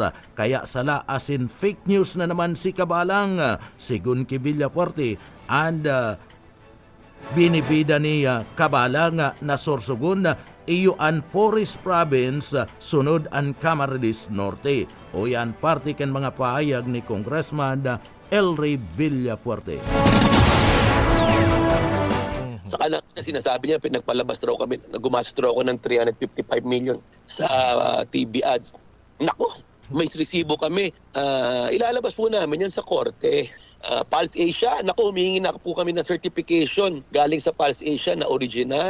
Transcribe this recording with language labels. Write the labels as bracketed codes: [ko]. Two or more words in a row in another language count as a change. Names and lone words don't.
[bik] Kaya sala asin [en] fake news [bik] na naman si Kabalang sigun ki Villapuerte and binibida ni Kabalang na sorsogon iyo ang Forest Province sunod ang Camarines Norte. O yan parte kan mga pahayag ni Congressman Elry Villapuerte. [tl] Sa kanan sinasabi niya, nagpalabas raw kami, gumastos raw ako ng 355 million sa TV ads. Nako, may resibo kami. Ilalabas po namin yan sa korte. Pulse Asia, naku, humihingi na po kami ng certification galing sa Pulse Asia na original.